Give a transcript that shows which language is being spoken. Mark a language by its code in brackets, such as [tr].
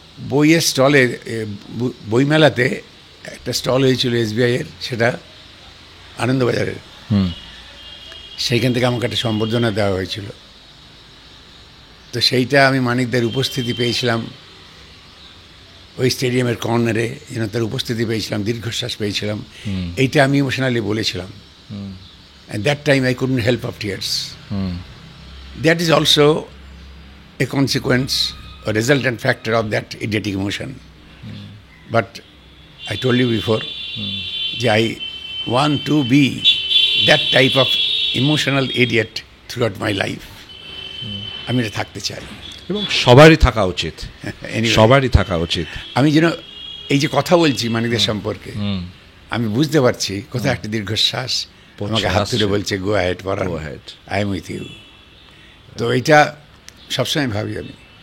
[bn] বইয়ের স্টলে, বইমেলাতে একটা স্টল হয়েছিল SBI-এর, সেটা আনন্দবাজারের, সেইখান থেকে আমাকে একটা সম্বর্ধনা দেওয়া হয়েছিল। তো সেইটা আমি মানিকদের উপস্থিতি পেয়েছিলাম ওই স্টেডিয়ামের কর্নারে, যেন তার উপস্থিতি পেয়েছিলাম, দীর্ঘশ্বাস পেয়েছিলাম। এইটা আমি ইমোশনালি বলেছিলাম, [en] and that time I couldn't help of tears. That is also a consequence or resultant factor of that idiotic emotion. But I told you before, I want to be that type of emotional idiot throughout my life. [bn] আমি এটা থাকতে চাই, এবং সবারই থাকা উচিত, সবারই থাকা উচিত। আমি যেন এই যে কথা বলছি মানিকদের সম্পর্কে, আমি বুঝতে পারছি কোথায় একটা দীর্ঘশ্বাস আমাকে হাত তুলে বলছে, [en] Go ahead Paran, I am with you. [bn] তো এইটা সবসময় ভাবি আমি।